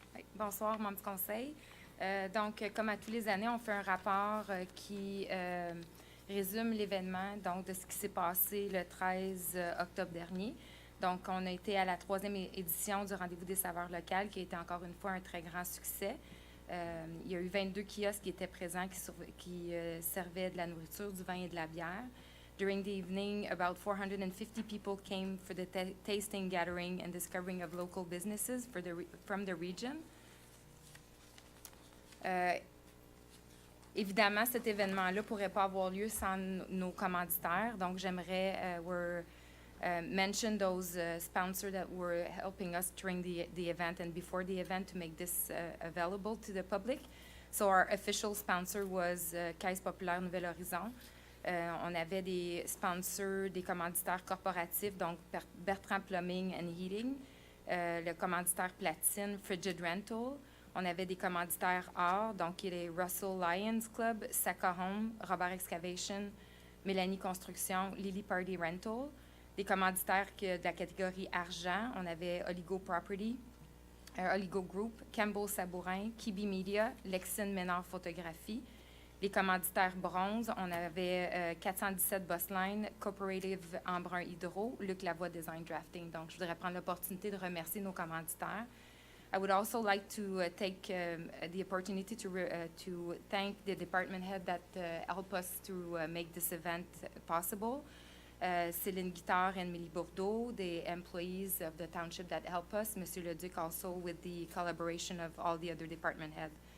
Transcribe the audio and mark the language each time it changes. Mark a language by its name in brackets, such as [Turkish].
[French] Oui, bonsoir, membre du conseil. Donc, comme à tous les années, on fait un rapport qui résume l'événement, donc de ce qui s'est passé le 13 octobre dernier. Donc, on a été à la 3e édition du Rendez-vous des saveurs locales, qui a été encore une fois un très grand succès. Il y a eu 22 kiosques qui étaient présents, qui servaient de la nourriture, du vin et de la bière. [English] During the evening, about 450 people came for the tasting, gathering, and discovering of local businesses from the region. [French] Évidemment, cet événement-là ne pourrait pas avoir lieu sans nos commanditaires. Donc, j'aimerais [English] mention those sponsors that were helping us during the event and before the event to make this available to the public. So, our official sponsor was Caisse Populaire Nouvel Horizon. [French] On avait des sponsors, des commanditaires corporatifs, donc Bertrand Plumbing and Heating, le commanditaire platine, Frigid Rental. On avait des commanditaires or, donc les Russell Lions Club, Saka Home, Robert Excavation, Mélanie Construction, Lily Party Rental. Des commanditaires de la catégorie argent, on avait Oligo Property, Oligo Group, Campbell Sabourin, Kibi Media, Lexin Ménard Photographie. Les commanditaires bronze, on avait 417 Busline, Cooperative Embrun Hydro, Luc Lavoie Design Drafting. Donc, je voudrais prendre l'opportunité de remercier nos commanditaires. [English] I would also like to take the opportunity to thank the department head that helped us to make this event possible. Céline Guittard and Millie Bourdeau, the employees of the township that help us. Monsieur Leduc also with the collaboration of all the other department heads.